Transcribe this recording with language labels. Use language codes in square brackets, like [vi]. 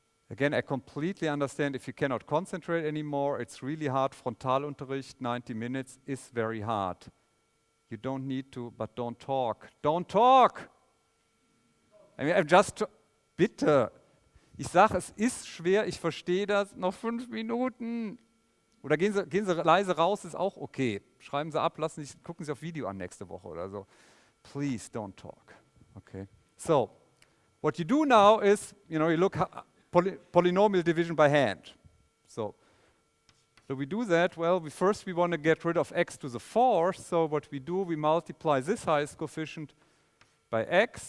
[en] Again, I completely understand if you cannot concentrate anymore. It's really hard. Frontalunterricht, 90 minutes is very hard. You don't need to, but don't talk. Don't talk! I mean, I'm just... [de] Bitte. Ich sage, es ist schwer, ich verstehe das. Noch 5 Minuten. Oder gehen Sie leise raus, ist auch okay. Schreiben Sie ab, gucken Sie auf Video an nächste Woche oder so. [en] Please don't talk. Okay. So, what you do now is, you look polynomial division by hand. So we do that. Well, first we want to get rid of x to the fourth. So what we do, we multiply this highest coefficient by x.